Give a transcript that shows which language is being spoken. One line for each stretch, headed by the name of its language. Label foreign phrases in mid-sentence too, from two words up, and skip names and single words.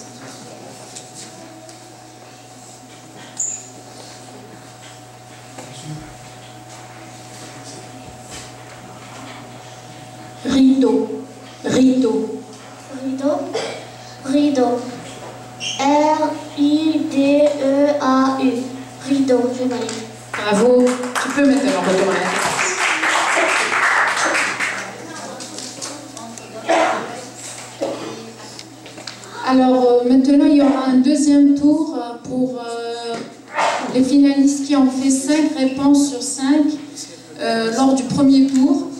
French: Rideau. Rideau. Rideau. Rideau. R-I-D-E-A-U. Rideau. Je valide. Bravo. Tu peux maintenant retourner à la place. Alors maintenant, il y aura un deuxième tour pour les finalistes qui ont fait 5 réponses sur 5 lors du premier tour.